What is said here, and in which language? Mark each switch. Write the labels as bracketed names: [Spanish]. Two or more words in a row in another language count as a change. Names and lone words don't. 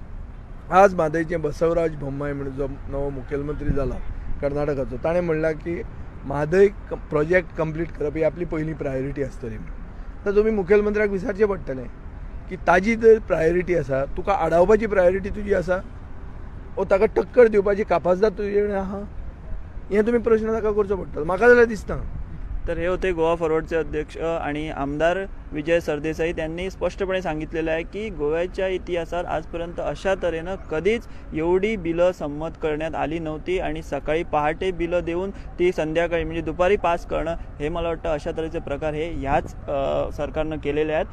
[Konkani] आज म्हादयचें बसवराज बोम्माय म्हणून जो नवो मुखेलमंत्री जाला कर्नाटकाचो, ताणें म्हणलां की म्हादय [English] project complete [Konkani] करप ही आपली पयली प्रायोरिटी आसतली म्हणून. आतां तुमी मुखेलमंत्र्याक विचारचें पडटलें की ताजी जर प्रायोरिटी आसा, तुका आडावपाची प्रायोरिटी तुजी आसा वो ताका टक्कर दिवपाची कापाजदाद तुजे कडेन आहा, हें तुमी प्रश्न ताका करचो पडटलो. म्हाका जाल्यार दिसता. [Marathi] तर हे होते गोवा फॉरवर्डचे अध्यक्ष आणि आमदार विजय सरदेसाई. त्यांनी स्पष्टपणे सांगितलेलं आहे की गोव्याच्या इतिहासात आजपर्यंत अशा तऱ्हेनं कधीच एवढी बिलं संमत करण्यात आली नव्हती आणि सकाळी पहाटे बिलं देऊन ती संध्याकाळी म्हणजे दुपारी पास करणं हे मला वाटतं अशा तऱ्हेचे प्रकार हे ह्याच सरकारनं केलेले आहेत.